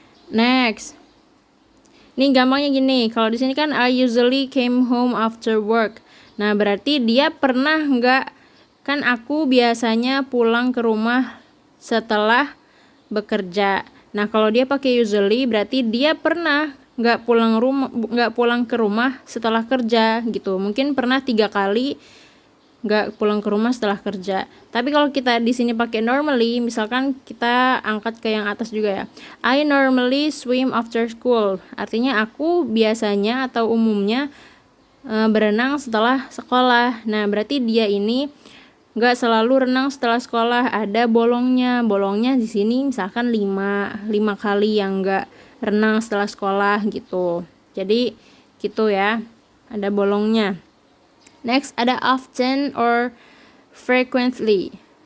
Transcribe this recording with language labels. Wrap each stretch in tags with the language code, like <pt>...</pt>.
<id>Next, ini gampangnya gini. Kalau di sini kan</id> <en>I usually came home after work.</en> <id>Nah, berarti dia pernah nggak? Kan aku biasanya pulang ke rumah setelah bekerja. Nah, kalau dia pakai usually, berarti dia pernah nggak pulang ke rumah setelah kerja gitu. Mungkin pernah 3 kali nggak pulang ke rumah setelah kerja. Tapi kalau kita di sini pakai normally, misalkan kita angkat ke yang atas juga ya.</id> <en>I normally swim after school.</en> <id>Artinya aku biasanya atau umumnya berenang setelah sekolah. Nah, berarti dia ini nggak selalu renang setelah sekolah, ada bolongnya. Bolongnya di sini misalkan 5 kali yang nggak renang setelah sekolah gitu. Jadi gitu ya, ada bolongnya.</id> <en>Next ada often or frequently.</en>